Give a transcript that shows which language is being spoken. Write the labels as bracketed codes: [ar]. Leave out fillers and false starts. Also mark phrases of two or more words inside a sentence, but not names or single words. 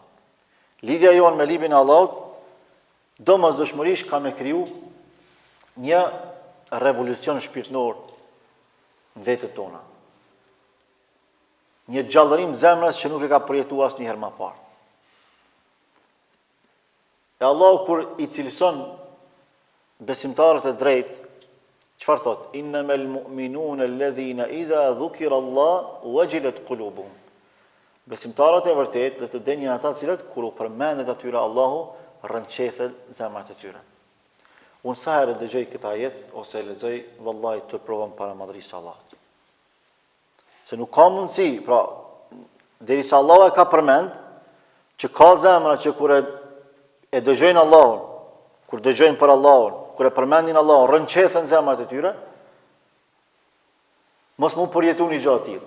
[sq] Lidhja jonë me librin e Allahut domosdoshmërisht ka me kriju një revolucion shpirtëror në vetët tona. Një gjallërim zemrës që nuk e ka përjetuar asnjëherë më parë. E Allahu kur i cilëson besimtarët e drejtë, çfarë thot? [ar] إنما المؤمنون الذين إذا ذكر الله وجلت قلوبهم. [sq] Besimtarët e vërtetë dhe të denjën ata të cilët kur u përmendet atyre Allahu rrënqethet zemrat e tyre. Unë sa herë dëgjoj këtë ajet, ose e lexoj, vallahi të provon para madhërisë së Allahut. Se nuk ka mundësi, pra, derisa Allah e ka përmend, që ka zemra që kur e dëgjojnë Allahun, kur dëgjojnë për Allahun, kur e përmendin Allahun, rënqethen zemrat e tyre, mos mu përjetu një gjatë tillë.